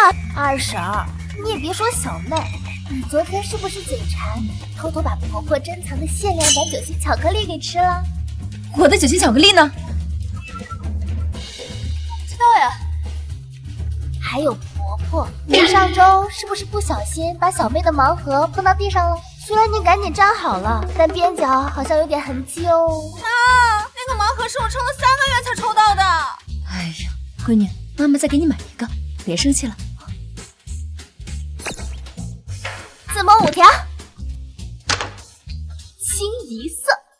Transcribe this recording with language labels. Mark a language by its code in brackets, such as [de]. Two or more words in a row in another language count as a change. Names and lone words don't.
[zh] 二婶，你也別說小妹，你昨天是不是嘴饞，偷偷把婆婆珍藏的限量版酒心巧克力給吃了？我的酒心巧克力呢？不知道呀。還有婆婆，你上周是不是不小心把小妹的盲盒碰到地上了？雖然你趕緊粘好了，但邊角好像有點痕跡哦。啊，那個盲盒是我撐了3個月才抽到的。哎呀，閨女，媽媽再給你買一個，別生氣了。自摸5條，清一色。